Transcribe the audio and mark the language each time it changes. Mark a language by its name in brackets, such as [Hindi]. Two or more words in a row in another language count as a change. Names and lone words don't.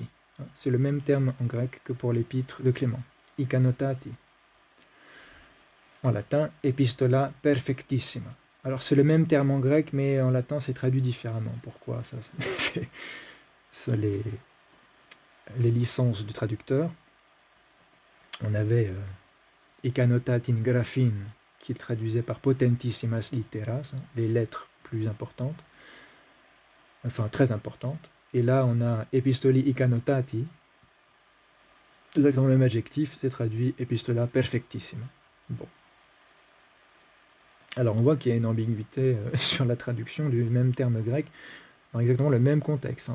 [French] C'est le même terme en grec que pour l'épître de Clément, ikanotati. En latin, [Latin] epistola perfectissima. [French] Alors c'est le même terme en grec, mais en latin c'est traduit différemment. Pourquoi ça c'est les licences du traducteur. On avait [Greek] ἱκανωτάτην γραφήν, [French] qui traduisait par [Latin] potentissimas litteras, [French] les lettres plus importantes, enfin très importantes. Et là on a [Greek] ἐπιστολῇ ἱκανωτάτῃ, [French] exactement le même adjectif, c'est traduit [Latin] epistola perfectissima. [French] Bon. Alors on voit qu'il y a une ambiguïté sur la traduction du même terme grec dans exactement le même contexte.